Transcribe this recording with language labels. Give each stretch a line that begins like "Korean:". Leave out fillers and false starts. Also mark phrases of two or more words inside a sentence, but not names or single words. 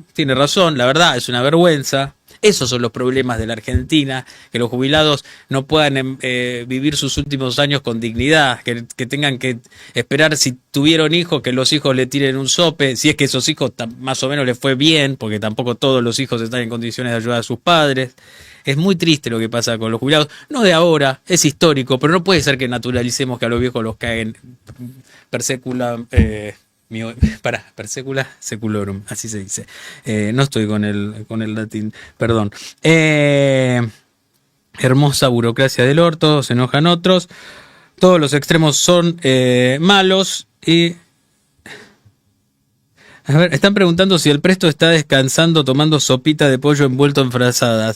Spanish: Tiene razón, la verdad, es una vergüenza. Esos son los problemas de la Argentina, que los jubilados no puedan vivir sus últimos años con dignidad, que tengan que esperar, si tuvieron hijos, que los hijos le tiren un sope, si es que esos hijos más o menos les fue bien, porque tampoco todos los hijos están en condiciones de ayudar a sus padres. Es muy triste lo que pasa con los jubilados, no de ahora, es histórico, pero no puede ser que naturalicemos que a los viejos los caguen
Latin: per secula, per secula seculorum,
Spanish: así se dice. No estoy con el latín, perdón. Hermosa burocracia del orto, se enojan otros. Todos los extremos son malos y... A ver, están preguntando si el Presto está descansando tomando sopita de pollo envuelto en frazadas.